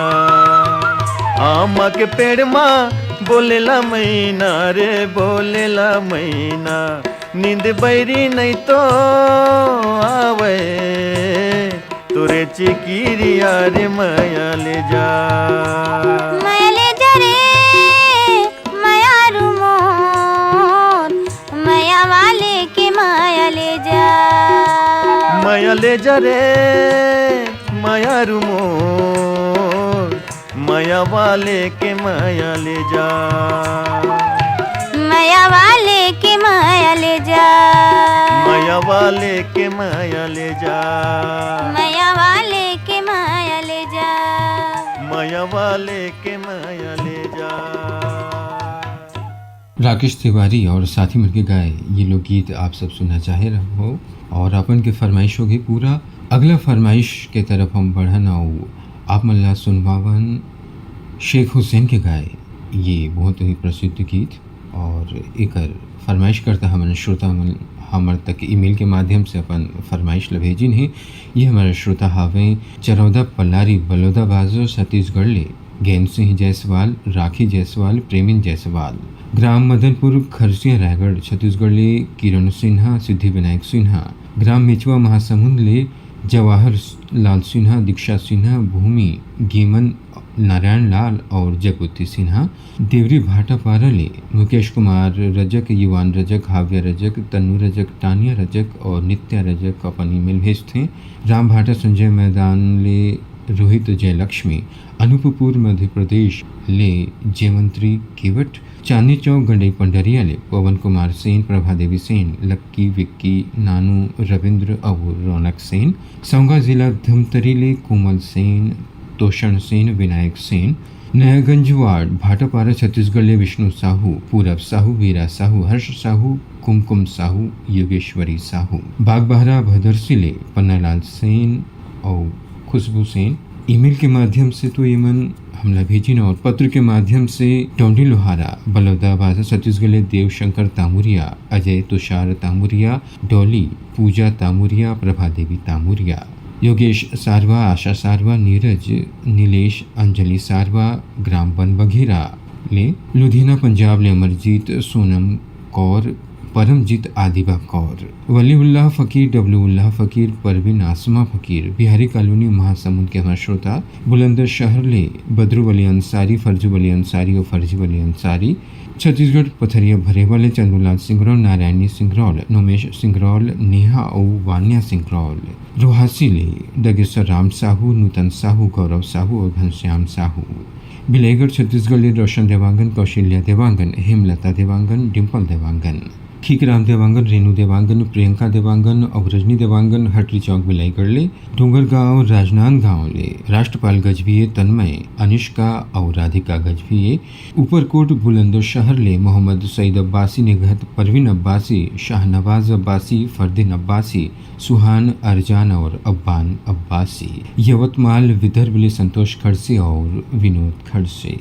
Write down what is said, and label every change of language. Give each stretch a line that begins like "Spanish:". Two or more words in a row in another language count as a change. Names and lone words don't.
Chhattisgarhi: आमा के पेड़ माँ बोलेला मैना रे बोलेला मैना। नींद बैरी नहीं तो आवे तोरे चिकिरिया रे माया ले जा। माया ले जा रे माया रुमो, माया वाले के माया ले जा। माया ले जा रे माया रुमो, माया वाले के माया ले जा। माया वाले के माया ले जा। माया वाले के माया ले जा। माया वाले के माया ले जा। माया वाले के माया ले जा। राकेश तिवारी और साथी मिलके गाए ये लोकगीत आप सब सुनना चाहे रहे हो और अपन के फरमाइश होगी पूरा। अगला फरमाइश के तरफ हम बढ़न और आप मल्ला सुनवावन शेख हुसैन के गाए ये बहुत ही प्रसिद्ध गीत। और एक फरमाइश करता हमारे श्रोता हमारे तक ईमेल के माध्यम से अपन फरमाइश भेजिन है। ये हमारे श्रोता हावे चरौदा पल्लारी बलौदा बाजो छत्तीसगढ़ ले गेंद सिंह जायसवाल, राखी जायसवाल, प्रेमिन जायसवाल, ग्राम मदनपुर खरसिया रायगढ़ छत्तीसगढ़ ले किरण सिन्हा, सिद्धि विनायक सिन्हा, ग्राम मिचवा महासमुंद ले जवाहर लाल सिन्हा, दीक्षा सिन्हा, भूमि गीमन, नारायण लाल और जगुत्ती सिन्हा, देवरी भाटा पारा ले मुकेश कुमार रजक, युवान रजक, हाव्या रजक, तन्नू रजक, टानिया रजक और नित्या रजक अपन ईमेल भेजते। राम भाटा संजय मैदान ले रोहित जयलक्ष्मी, अनूपपुर मध्य प्रदेश ले जयमंत्री केवट, चांदनी चौक गंडई पंडरिया ले पवन कुमार सेन, प्रभा देवी सेन, लक्की विक्की, नानू रविंद्र और रौनक सेन, सौंगा जिला धमतरी ले कोमल सेन, तोषण सेन, विनायक सेन, नयागंज वार्ड भाटापारा छत्तीसगढ़ ले विष्णु साहू, पूरब साहू, वीरा साहू, हर्ष साहू, कुमकुम साहू, योगेश्वरी साहू, बागबहरा भदरसी ले पन्नालाल सेन और खुशबू सेन। ईमेल के माध्यम से तो यमन हमला भेजिन और पत्र के माध्यम से टोंडी लोहारा, बलौदा बाजा छत्तीसगढ़ ले देवशंकर तामुरिया, अजय तुषार तामुरिया, डॉली, पूजा तामुरिया, प्रभा देवी तामुरिया, योगेश सारवा, आशा सारवा, नीरज, नीलेश, अंजलि सारवा, ग्राम बन बघेरा ले लुधियाना पंजाब ले अमरजीत, सोनम कौर, परमजीत आदिबा कौर, वलीउल्लाह फ़कीर, डब्लूउल्लाह फ़कीर, परवीन आसमा फ़कीर, बिहारी कॉलोनी महासमुंद के हमारे श्रोता, बुलंदर शहर ले बदरू वली अंसारी, फर्जू वली अंसारी और फर्जी वली अंसारी, छत्तीसगढ़ पथरिया भरे वाले चंद्रलाल सिंगरौल, नारायणी सिंगरौल, नोमेश सिंगरौल, नेहा और वान्या सिंगरौल, रोहासी ले डगेश्वर राम साहू, नूतन साहू, गौरव साहू और घनश्याम साहू, बिलेगढ़ छत्तीसगढ़ ले रोशन देवांगन, कौशल्या देवांगन, हेमलता देवांगन, डिम्पल देवांगन, खीकराम देवांगन, रेणु देवांगन, प्रियंका देवांगन और रजनी देवांगन हटरी चौक बिलाई गढ़ले, डूंगरगांव राजनांदगांव ले राष्ट्रपाल गजभिये तन्मय, अनुष्का और राधिका गजभिये, ऊपरकोट बुलंदशहर ले मोहम्मद सईद अब्बासी, निगहत परवीन अब्बासी, शाहनवाज अब्बासी, फरदीन अब्बासी, सुहान अरजान और अब्बान अब्बासी, यवतमाल विदर्भ ले संतोष खड़से और विनोद खड़से।